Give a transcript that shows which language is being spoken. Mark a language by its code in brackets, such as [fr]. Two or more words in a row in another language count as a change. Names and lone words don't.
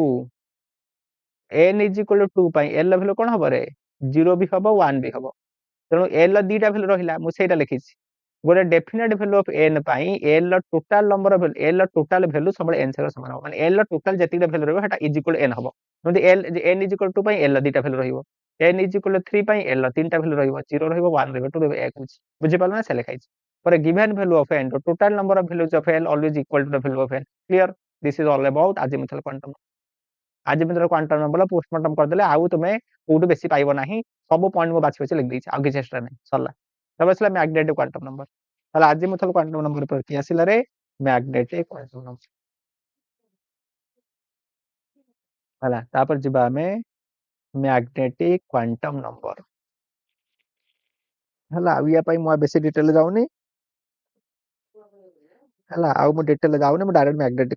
[or] 2 n [en] is equal to [or] 2 ପାଇଁ l ର ଭ୍ୟାଲୁ କଣ ହବ ରେ 0 ବି ହବ 1 ବି ହବ ତେଣୁ l ର ଦିଟା ଭ୍ୟାଲୁ ରହିଲା ମୁଁ ସେଇଟା ଲେଖିଛି ଗୋଟେ [en] definite value of n [or] ପାଇଁ l ର [en] total number of [or] l ର [en] total value [or] ସବୁବେଳେ n ସାଙ୍ଗରେ ସମାନ ହବ ମାନେ l ର ଟୋଟାଲ ଯେତିକି ଭ୍ୟାଲୁ ରହିବ ସେଟା [en] is equal n [or] ହବ ଯେମିତି l n [en] is equal to [or] ପାଇଁ l ର ଦିଟା ଭ୍ୟାଲୁ ରହିବ n [en] is equal 3 [or] ପାଇଁ l ର ତିନିଟା ଭ୍ୟାଲୁ ରହିବ 0 ରହିବ 1 ରହିବ 2 ରହିବ 1 ହଉଛି ବୁଝିପାରିଲ ନା ସେ ଲେଖାଇଛି [en] for a given value of n the total number of values of l always equal to the value of n clear this is all about azimuthal quantum azimuthal quantum number postmortem [or] କରିଦେଲେ ଆଉ ତୁମେ କୋଉଠୁ ବେଶୀ ପାଇବ ନାହିଁ ସବୁ ପଏଣ୍ଟ ମୁଁ ବାଛି ବାଛି ଲେଖି ଦେଇଛି ଆଉ କିଛି ଏକ୍ସଟ୍ରା ନାହିଁ ସରଲା ତବେ ଆସିଲା [en] magnetic quantum number [or] ତାହେଲେ [en] azimuthal quantum number [or] ପ୍ରତି ଆସିଲା ରେ [en] magnetic quantum number [or] ହେଲା ତାପରେ ଯିବା ଆମେ [en] magnetic quantum number [or] ହେଲା ଆଉ ୟା ପାଇଁ ମୁଁ ବେଶୀ ଡିଟେଲ ଯାଉନି ହେଲା ଆଉ ମୁଁ ଡିଟେଲ ଯାଉନି ମୁଁ डायरेक्ट ମ୍ୟାଗ୍ନେଟିକ କୁ